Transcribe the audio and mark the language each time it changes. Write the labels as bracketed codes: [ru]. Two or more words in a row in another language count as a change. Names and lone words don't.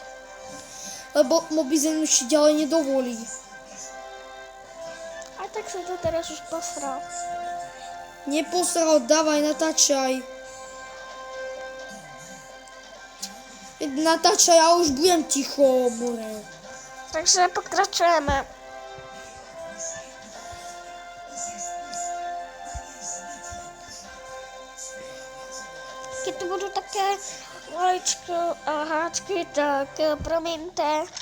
[sk] Lebo Mobizen už ďalej nedovolí. A tak jsem to teraz už posral. Neposral, dávaj, natáčaj. Natáčaj, ja už budem ticho, more. Takže pokračujeme. Keď tu budu také maličko a háčky, tak promiňte.